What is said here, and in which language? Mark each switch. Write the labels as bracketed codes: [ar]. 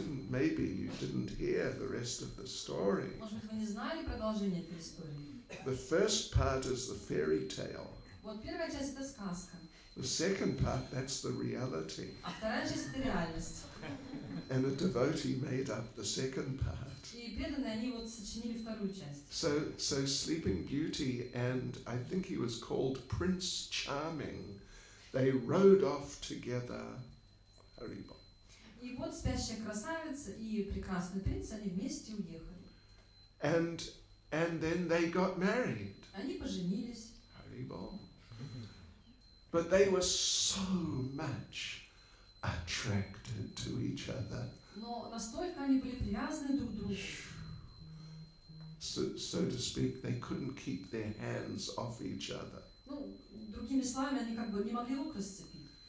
[en] Maybe you didn't hear the rest of the story. [ru] Может быть, вы не знали продолжение этой истории? [en] The first part is the fairy tale. [ru] Вот первая часть – это сказка, [en] The second part, that's the reality. [ru] а вторая часть – это реальность. [en] And a devotee made up the second part. [ru] И преданные, они вот сочинили вторую часть. [en] So Sleeping Beauty and I think he was called Prince Charming, they rode off together. Haribol. [ru] И вот спящая красавица и прекрасный принц, они вместе уехали. [en] And then they got married. [ru] Они поженились. Haribol. [en] But they were so much attracted to each other. [ru] Но настолько они были привязаны друг к другу. [en] So to speak, they couldn't keep their hands off each other. [ru] Ну, другими словами, они как бы не могли рук расцепить.